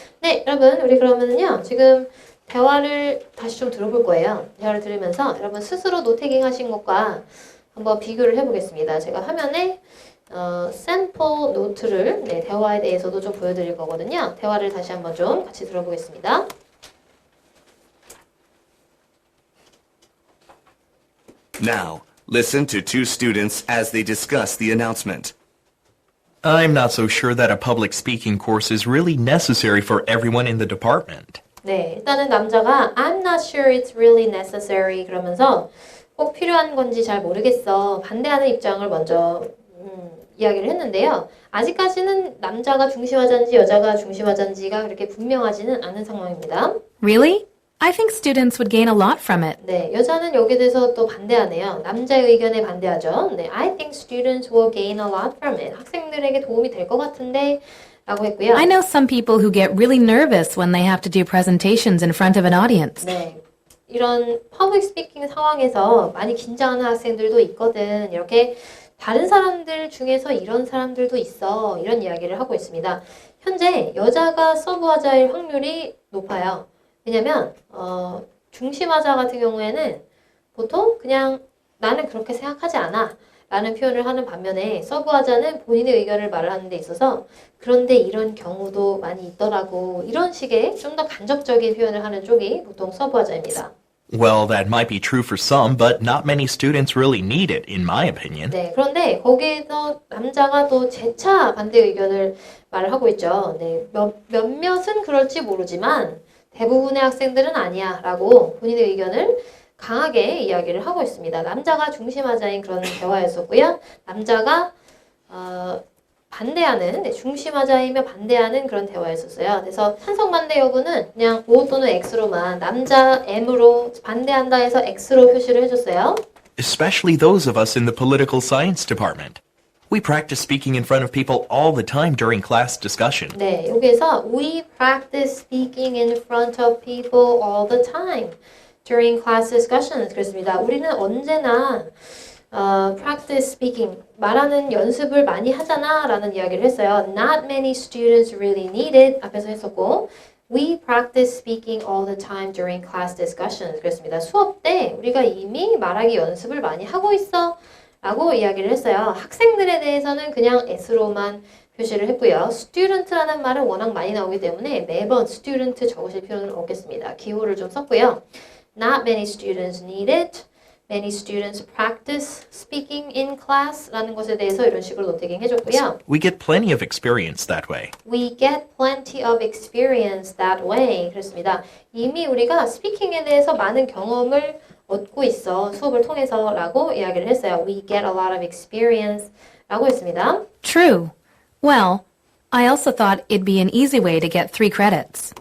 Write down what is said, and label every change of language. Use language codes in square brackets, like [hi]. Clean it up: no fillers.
[ko] 네, 여러분, 우리 그러면은요, 지금 대화를 다시 좀 들어볼 거예요. 대화를 들으면서 여러분 스스로 노태깅 하신 것과 한번 비교를 해보겠습니다. 제가 화면에 샘플 노트를 대화에 대해서도 좀 보여드릴 거거든요. 대화를 다시 한번 좀 같이 들어보겠습니다. [en] Now, listen to two students as they discuss the announcement. I'm not so sure that a public speaking course is really necessary for everyone in the department. [ko] 네, 일단은 남자가 [en] I'm not sure it's really necessary [ko] 그러면서 꼭 필요한 건지 잘 모르겠어. 반대하는 입장을 먼저 이야기를 했는데요. 아직까지는 남자가 중심하자인지 여자가 중심하자인지가 그렇게 분명하지는 않은 상황입니다. [en] Really? I think students would gain a lot from it. [ko] 네, 여자는 여기에 대해서 또 반대하네요. 남자의 의견에 반대하죠. [en] 네, I think students will gain a lot from it. [ko] 학생들에게 도움이 될 것 같은데 라고 했고요. [en] I know some people who get really nervous when they have to do presentations in front of an audience. [ko] 네, 이런 퍼블릭 스피킹 상황에서 많이 긴장하는 학생들도 있거든. 이렇게 다른 사람들 중에서 이런 사람들도 있어. 이런 이야기를 하고 있습니다. 현재 여자가 서브화자일 확률이 높아요. 왜냐면 중심화자 같은 경우에는 보통 그냥 나는 그렇게 생각하지 않아 라는 표현을 하는 반면에 서브화자는 본인의 의견을 말을 하는 데 있어서 그런데 이런 경우도 많이 있더라고 이런 식의 좀 더 간접적인 표현을 하는 쪽이 보통 서브화자입니다. [en] Well, that might be true for some, but not many students really need it, in my opinion. [ko] 네, 그런데 거기에서 남자가 또 재차 반대 의견을 말을 하고 있죠. 네, 몇몇은 그럴지 모르지만 대부분의 학생들은 아니야 라고 본인의 의견을 강하게 이야기를 하고 있습니다. 남자가 중심하자인 그런 대화였었고요. 남자가 반대하는, 중심하자이며 반대하는 그런 대화였었어요. 그래서 찬성 반대 여부는 그냥 O 또는 X로만 남자 M으로 반대한다 해서 X로 표시를 해줬어요. [en] Especially those of us in the political science department. We practice speaking in front of people all the time during class discussion. 네, [ko] 여기에서 [en] we practice speaking in front of people all the time during class discussions. [ko] 그렇습니다. 우리는 언제나 [en] practice speaking, [ko] 말하는 연습을 많이 하잖아 라는 이야기를 했어요. [en] Not many students really need it [ko] 앞에서 했었고 [en] We practice speaking all the time during class discussions. [ko] 그렇습니다. 수업 때 우리가 이미 말하기 연습을 많이 하고 있어 라고 이야기를 했어요. 학생들에 대해서는 그냥 S로만 표시를 했고요. student라는 말은 워낙 많이 나오기 때문에 매번 student 적으실 필요는 없겠습니다. 기호를 좀 썼고요. [en] Not many students need it. Many students practice speaking in class [ko] 라는 것에 대해서 이런 식으로 노태깅 해줬고요. [en] We get plenty of experience that way. We get plenty of experience that way. [ko] 그렇습니다. 이미 우리가 스피킹에 대해서 많은 경험을 얻고 있어. 수업을 통해서 라고 이야기를 했어요. [en] We get a lot of experience [ko] 라고 했습니다. [en] True. Well, I also thought it'd be an easy way to get 3 credits.